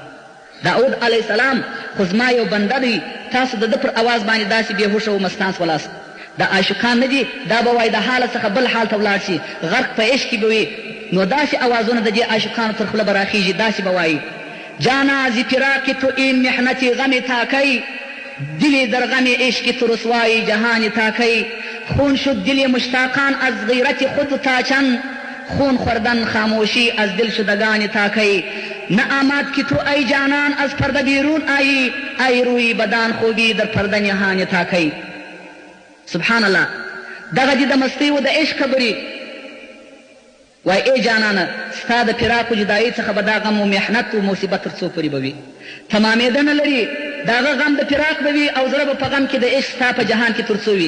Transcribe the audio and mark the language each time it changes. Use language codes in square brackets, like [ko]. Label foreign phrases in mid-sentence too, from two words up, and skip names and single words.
[ps] داود علیه السلام خو زما یو بنده دی، تاسو د ده پر اواز باندې داسې بېهوشه و مستانس ولاست. دا عاشقان نه دي، دا به وایي د حالت څخه بل حال ته ولاړ شي، غرق په عشق کې به وي. نو داسې اوازونه د دې عاشقانو تر خوله به راخېږي، داسې به وایي: [fa] جانا ز فراق تو این محنت غم تاکی، دل در غم عشق تو رسوای جهان تاکی. خون شد دل مشتاقان از غیرت خود تاچن، خون خوردن خاموشی از دل شدگان تاکی. نه آمد که تو ای جانان از پرده بیرون آیی، ای روی بدان خوبی در پرده نهان تاکی. [ar] سبحان الله، [ps] دغه دې د مستۍ و د عشق خبرې. وای ای جانانه، ستا د فراق و جدایۍ څخه به دا غم و محنت و مصیبت تر څو پورې به وي؟ تمامېده نه لري. د هغه غم د فراق به وي او زړه به په غم کې د عشق ستا په جهان کې تر څو وي.